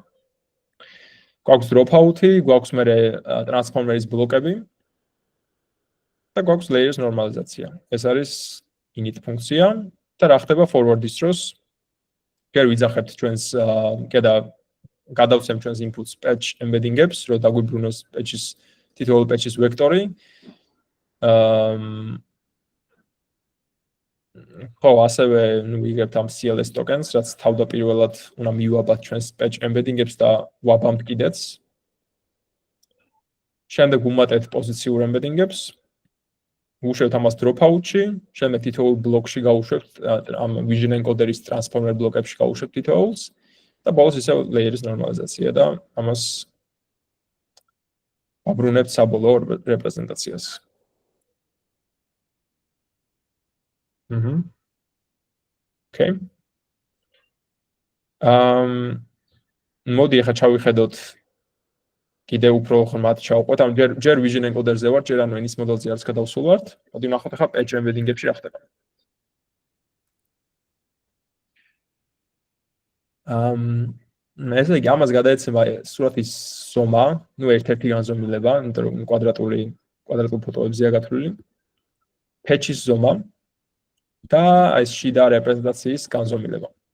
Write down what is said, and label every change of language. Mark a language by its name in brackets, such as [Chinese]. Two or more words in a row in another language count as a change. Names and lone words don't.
[Georgian] გვაქვს dropout-ი, გვაქვს მერე transformer-ის ბლოკები და გვაქვს layers ნორმალიზაცია. ეს არის init ფუნქცია და რა ხდება forward-ის დროს? ჯერ ვიძახებთ ჩვენს კიდე გადავცემ ჩვენს [English] inputs patch embedding- [Georgian] ებს, რომ დაგვიბრუნოს თითოეულ patch-ის ვექტორი. ხო, ასევე ვიგებთ ამ [English] CLS tokens, [Georgian] რაც თავდაპირველად უნდა მივაბათ ჩვენს [English] patch embedding- [Georgian] ებს და ვაბამთ კიდეც. შემდეგ ვუმატებთ პოზიციურ [English] embedding-ებს. [Georgian] ვუშვებთ ამას dropout-ში, შემდეგ თითოეულ ბლოკში გავუშვებთ ამ [English] vision encoder- [Georgian] ის transformer ბლოკებში გავუშვებთ თითოეულს და ბოლოს ისევ layer-ის ნორმალიზაცია და ამას ვაბრუნებთ საბოლოო რეპრეზენტაციას. Okay. მოდი ახლა ჩავიხედოთ კიდე უფრო ხმად ჩავყვეთ. ამ ჯერ [English] vision encoder- [Georgian] ზე ვარ, ჯერ ანუ ენის მოდელზე არის გადავსულვართ. მოდი ვნახოთ ახლა [English] patch embedding- [Georgian] ებში რა ხდება. ესე იგი ამას გადაეცემა სურათის ზომა, ერთ-ერთი განზომილება, იმიტომ რომ კვადრატულ ფოტოებზეა გათვლილი. patch-ის ზომა და ეს შიდა რეპრეზენტაციის განზომილება.